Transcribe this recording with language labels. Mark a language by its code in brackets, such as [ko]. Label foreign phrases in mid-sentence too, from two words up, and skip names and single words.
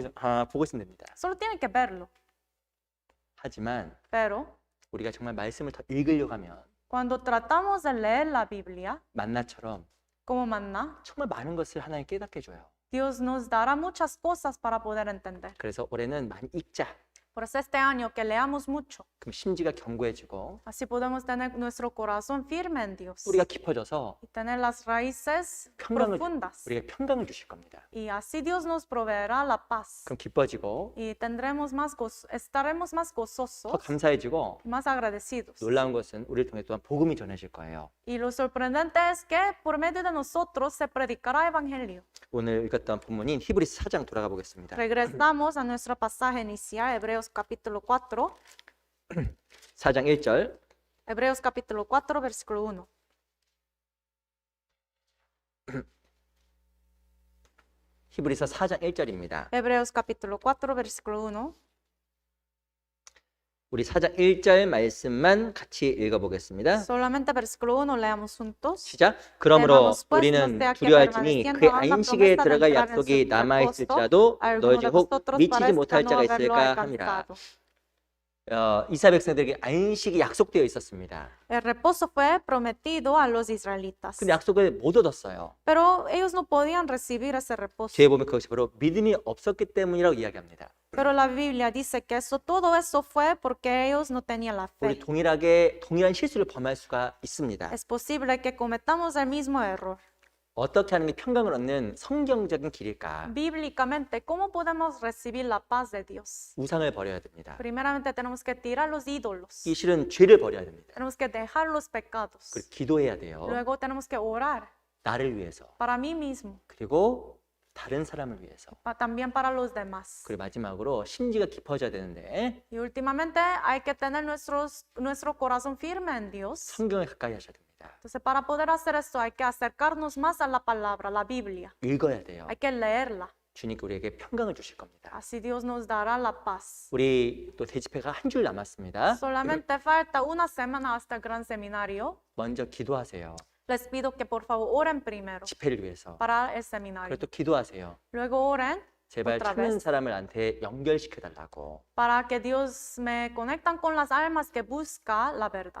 [ko] 그래서 보고 있으면 됩니다. [es] solo tiene que verlo. [ko] 하지만 [es] Pero [ko] 우리가 정말 말씀을 더 읽으려고 하면 [es] cuando tratamos de leer la Biblia, [ko] 만나처럼 [es] como maná, [ko] 정말 많은 것을 하나님 깨닫게 해줘요. [es] Dios nos dará muchas cosas para poder entender. [ko] 그래서 올해는 많이 읽자. [es] Por eso este año que leamos mucho, [ko] 그럼 심지가 견고해지고 [es] así podemos tener nuestro corazón firme en Dios [ko] 뿌리가 깊어져서 [es] y tener las raíces [ko] 평강을 [es] profundas. [ko] 우리가 평강을 주실 겁니다. [es] Y así Dios nos proveerá la paz [ko] 그럼 기뻐지고 [es] y estaremos más [ko] 더 [es] gozosos [ko] 감사해지고 [es] y más agradecidos. [ko] 놀라운 것은 우리를 통해 또한 복음이 전해질 거예요. [es] Y lo sorprendente es que por medio de nosotros se predicará evangelio. [ko] 오늘 읽었던 본문인 히브리서 4장 돌아가 보겠습니다. [es] Regresamos a nuestro pasaje inicial, Hebreos capítulo 4. [ko] 4장 1절 [es] Hebreos capítulo 4, versículo 1. [ko] 히브리서 4장 1절입니다. [es] Hebreos capítulo 4, versículo 1. [ko] 우리 4장 1절 말씀만 같이 읽어보겠습니다. [es] Solamente versículo 1 leamos juntos. [ko] 시작. 그러므로 [es] Hermanos, pues, [ko] 우리는 [es] no sea que [ko] 두려워할지니 [es] permaneciendo [ko] 그의 [es] aún la [ko] 안식에 [es] promesa de [ko] 들어갈 [es] entrar en [ko] 약속이 [es] su [ko] 남아있을지라도 [es] alguno [ko] 너희 [es] de [ko] 중 혹 [es] vosotros [ko] 미치지 [es] parezca [ko] 못할 [es] no [ko] 자가 [es] haberlo [ko] 있을까 함이라. [es] alcanzado. [ko] 이스라엘 백성들에게 안식이 약속되어 있었습니다. [es] El reposo fue prometido a los israelitas, [ko] 근데 약속을 못 얻었어요. [es] pero ellos no podían recibir ese reposo. [ko] 뒤에 보면 그것이 바로 믿음이 없었기 때문이라고 이야기합니다. [es] Pero la Biblia dice que todo eso fue porque ellos no tenían la [ko] 우리 [es] fe. [ko] 동일한 실수를 범할 수가 있습니다. [es] Es posible que cometamos el mismo error. [ko] 어떻게 하는 게 평강을 얻는 성경적인 길일까? [es] Bíblicamente, ¿cómo podemos recibir la paz de Dios? [ko] 우상을 버려야 됩니다. [es] Primeramente tenemos que tirar los ídolos, [ko] 이 실은 죄를 버려야 됩니다. [es] tenemos que dejar los pecados, [ko] 그리고 기도해야 돼요. [es] luego tenemos que orar [ko] 나를 위해서. [es] para mí mismo, [ko] 그리고 다른 사람을 위해서. [es] también para los demás. [ko] 그리고 마지막으로 심지가 깊어져야 되는데 [es] Y últimamente hay que tener nuestro corazón firme en Dios. [ko] 성경을 가까이 하셔야 됩니다. [es] Entonces, para poder hacer esto hay que acercarnos más a la palabra, la Biblia. [ko] 읽어야 돼요. [es] Hay que leerla. [ko] 주님께 우리에게 평강을 주실 겁니다. [es] Así Dios nos dará la paz. [ko] 우리 또 대집회가 한 줄 남았습니다. [es] Solamente falta una semana hasta el gran seminario. [ko] 먼저 기도하세요. [es] Les pido que por favor oren primero [ko] 집회를 위해서. [es] para el seminario. [ko] 그리고 또 기도하세요. [es] Luego oren [ko] 제발 [es] otra [ko] 찾는 [es] vez [ko] 사람들한테 연결시켜 달라고. [es] para que Dios me conectan con las almas que busca la verdad.